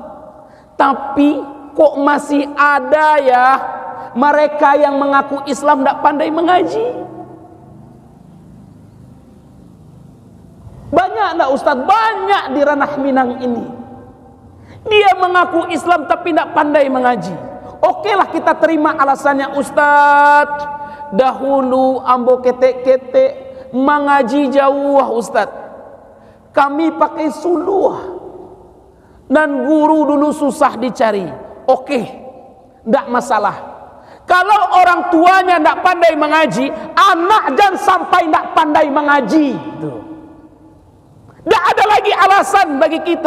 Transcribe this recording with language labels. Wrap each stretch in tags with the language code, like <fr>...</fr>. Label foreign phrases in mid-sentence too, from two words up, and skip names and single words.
<id>Tapi kok masih ada ya mereka yang mengaku Islam tidak pandai mengaji? Banyak enggak Ustaz? Banyak di ranah Minang ini. Dia mengaku Islam tapi tidak pandai mengaji. Oke lah, kita terima alasannya, Ustaz, dahulu</id> <min>ambo ketek-ketek</min> <id>mengaji jauh Ustaz, kami pakai suluh dan guru dulu susah dicari. Oke, tidak masalah. Kalau orang tuanya tidak pandai mengaji, anak jangan sampai tidak pandai mengaji. Tidak ada lagi alasan bagi kita.</id>